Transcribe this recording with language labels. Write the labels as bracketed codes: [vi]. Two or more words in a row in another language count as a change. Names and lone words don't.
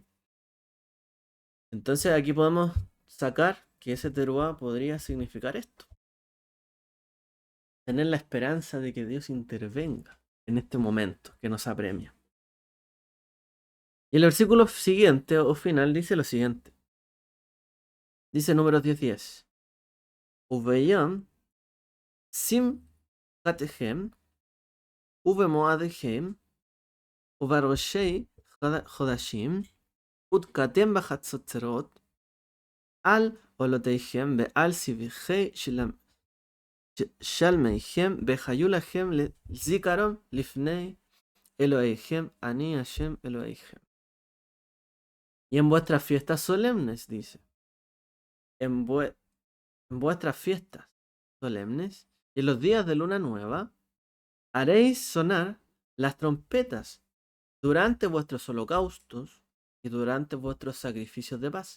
[es] Entonces aquí podemos sacar que ese teruá podría significar esto. Tener la esperanza de que Dios intervenga en este momento que nos apremia. Y el versículo siguiente o final dice lo siguiente. Dice número 10:10. [he] וביום שמחתכם ובמועדיכם ובראשי חדשיכם ותקעתם בחצצרת על עלתיכם ועל זבחי שלמיכם והיו לכם לזכרון לפני אלהיכם אני השם אלהיכם. [es] Y en vuestras fiestas solemnes, dice. En vuestras fiestas solemnes y en los días de luna nueva, haréis sonar las trompetas durante vuestros holocaustos y durante vuestros sacrificios de paz.